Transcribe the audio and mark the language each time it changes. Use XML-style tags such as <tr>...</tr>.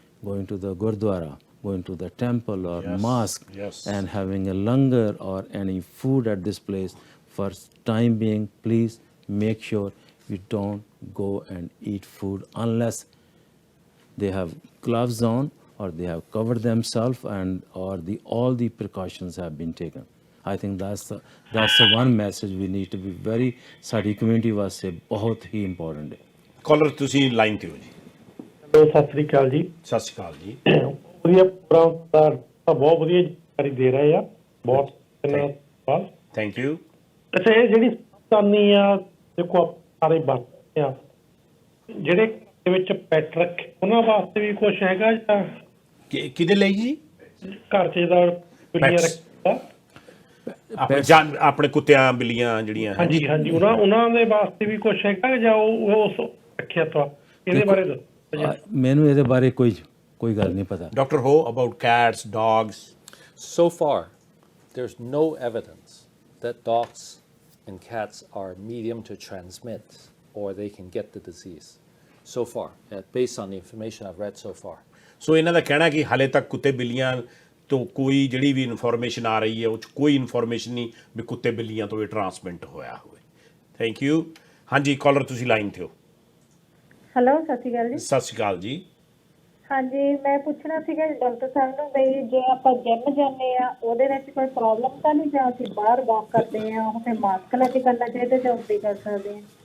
<en>Going to the Gurdwara, going to the temple or mosque, and having a langar or any food at this place, for time being, please make sure you don't go and eat food unless they have gloves on or they have covered themselves, and or all the precautions have been taken. I think that's the one message we need to be very, ਸਾਡੀ community ਵਾਸਤੇ ਬਹੁਤ ਹੀ important ਹੈ।</en> <pa>Collar ਤੁਸੀਂ line ਤੇ ਹੋ ਜੀ। Hello, Sat Sri ਅਕਾਲ ਜੀ। ਸਤਿ ਸ਼੍ਰੀ ਅਕਾਲ ਜੀ। ਵਧੀਆ ਪ੍ਰੋਗਰਾਮ ਦਾ ਬਹੁਤ ਵਧੀਆ ਜਾਣਕਾਰੀ ਦੇ ਰਹੇ ਆ, ਬਹੁਤ ਧੰਨਵਾਦ।</pa> <en>Thank you.</en> <pa>ਅੱਛਾ, ਇਹ ਜਿਹੜੀ ਸਾਨੀ ਆ, ਦੇਖੋ ਆਪਾਂ ਸਾਰੇ ਵਰਤਦੇ ਆ, ਜਿਹੜੇ ਦੇ ਵਿੱਚ ਪੈਟ ਰੱਖੇ ਉਹਨਾਂ ਵਾਸਤੇ ਵੀ ਕੁਛ ਹੈਗਾ ਜਾਂ ਕਿਹਦੇ ਲਈ ਜੀ? ਘਰ 'ਚ ਜਿਹਦਾ ਬਿੱਲੀਆਂ ਰੱਖੀਆਂ, ਆਪਣੇ ਕੁੱਤਿਆਂ ਬਿੱਲੀਆਂ ਜਿਹੜੀਆਂ? ਹਾਂਜੀ ਹਾਂਜੀ, ਉਹਨਾਂ ਦੇ ਵਾਸਤੇ ਵੀ ਕੁਛ ਹੈਗਾ ਜਾਂ ਉਹ ਰੱਖਿਆ ਤਾਂ ਇਹਦੇ ਬਾਰੇ ਦੱਸੋ। ਮੈਨੂੰ ਇਹਦੇ ਬਾਰੇ ਕੋਈ ਗੱਲ ਨਹੀਂ ਪਤਾ।</pa> <en>Dr. Ho, about cats, dogs? So far, there's no evidence that dogs and cats are medium to transmit or they can get the disease. So far, based on the information I've read so far.</en> <pa>ਸੋ ਇਹਨਾਂ ਦਾ ਕਹਿਣਾ ਕਿ ਹਾਲੇ ਤੱਕ ਕੁੱਤੇ ਬਿੱਲੀਆਂ ਤੋਂ ਕੋਈ ਜਿਹੜੀ ਵੀ ਇਨਫੋਰਮੇਸ਼ਨ ਆ ਰਹੀ ਹੈ ਉਹ 'ਚ ਕੋਈ ਇਨਫੋਰਮੇਸ਼ਨ ਨਹੀਂ ਵੀ ਕੁੱਤੇ ਬਿੱਲੀਆਂ ਤੋਂ ਇਹ ਟਰਾਂਸਮਿਟ ਹੋਇਆ ਹੋਵੇ। Thank you. ਹਾਂਜੀ, ਕਾਲਰ ਤੁਸੀਂ ਲਾਈਨ ਤੇ ਹੋ। ਹੈਲੋ, ਸਤਿ ਸ਼੍ਰੀ ਅਕਾਲ ਜੀ। ਸਤਿ ਸ਼੍ਰੀ ਅਕਾਲ ਜੀ। ਹਾਂਜੀ, ਮੈਂ ਪੁੱਛਣਾ ਸੀਗਾ ਡਾਕਟਰ ਸਾਹਿਬ ਨੂੰ ਵੀ ਜੇ ਆਪਾਂ ਜਿਮ ਜਾਂਦੇ ਆ ਉਹਦੇ ਵਿੱਚ ਕੋਈ ਪ੍ਰੋਬਲਮ ਤਾਂ ਨਹੀਂ, ਜਾਂ ਅਸੀਂ ਬਾਹਰ ਵਾਕ ਕਰਦੇ ਆ ਉਹ ਫਿਰ ਮਾਸਕ ਲੈ ਕੇ ਕਰਨਾ ਚਾਹੀਦਾ ਜਾਂ ਉੱਤੇ ਕਰ ਸਕਦੇ ਆ?</pa>